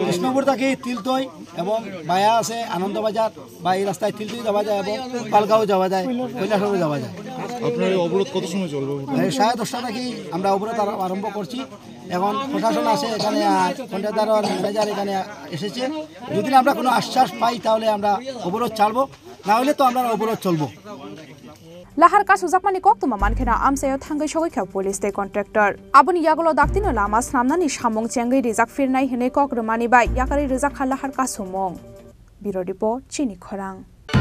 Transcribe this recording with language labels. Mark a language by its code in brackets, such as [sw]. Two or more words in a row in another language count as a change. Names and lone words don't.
[bn] কৃষ্ণপুর থেকে তিলতই এবং বায়া আছে আনন্দবাজার বা এই রাস্তায় তিলতই যাওয়া যায় এবং পালগাঁও যাওয়া যায় কৈলাসহরে যাওয়া যায় আপনার এই অবরোধ কত সময় চলবে 10:30টা থেকে আমরা অবরোধ আরম্ভ করছি এখন প্রশাসন আছে এখানে কন্ট্রাক্টর ম্যানেজার এখানে এসেছে যদি আমরা কোনো আশ্বাস পাই তাহলে আমরা অবরোধ ছাড়বো না হলে তো আমরা অবরোধ চলবো [trp] lahar ka sujakmani koktuma mankena amsayo thangai sogoi kha police te contractor aboni yagolo daktino lama snamnani samong chengai rijak firnai hene kokrmani bai yakari rijak khala har ka sumong biro report chini khorang